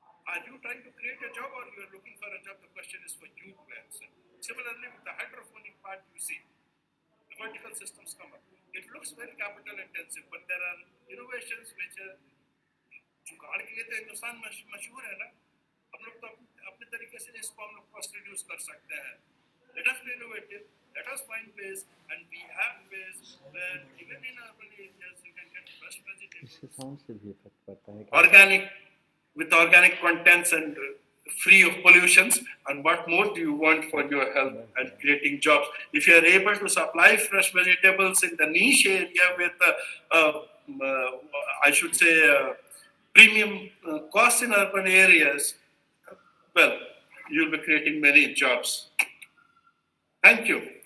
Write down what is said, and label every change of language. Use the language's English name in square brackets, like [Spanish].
[English] Are you trying to create a job or you are looking for a job? The question is for you to answer. Similarly, with the hydroponic part, you see the vertical systems come up. It looks very capital intensive, but there are innovations which are [Hindi] जुगाड़ के लिए तो हिंदुस्तान मशहूर है ना. हम लोग तो अपने तरीके से इसको हम लोग कॉस्ट रिड्यूस कर सकते हैं. [English] Let us be innovative. Let us find ways, and we have ways where even in urban areas you can get fresh vegetables, organic, with organic contents and free of pollutions. And what more do you want for your health and creating jobs? If you are able to supply fresh vegetables in the niche area with, I should say, premium costs in urban areas, well, you'll be creating many jobs. Thank you.